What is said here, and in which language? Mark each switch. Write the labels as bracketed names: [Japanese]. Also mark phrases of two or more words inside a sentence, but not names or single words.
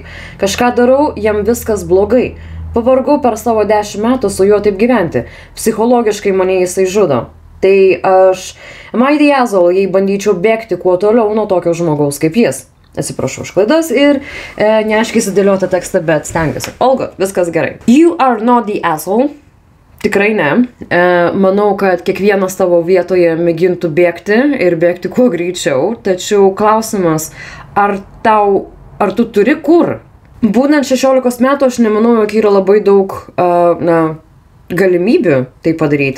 [Lithuanian] Kažką darau, jam viskas blogai. Pavargau per savo 10 metų su juo taip gyventi. Psichologiškai mane jisai žudo. Tai aš, Maidiazol, jei bandyčiau bėgti kuo toliau nuo tokio žmogaus kaip jis. Atsiprašau už klaidas ir neaiškiai sudėliotą tekstą, bet stengiuosi. [English] All good, [Lithuanian] viskas gerai. [English] You are not the asshole. [Lithuanian] Tikrai ne. Manau, kad kiekvienas tavo vietoje mėgintų bėgti ir bėgti kuo greičiau. Tačiau klausimas, ar tu turi kur? Būnant 16 metų, aš nemanau, jog yra labai daug galimybių tai padaryti.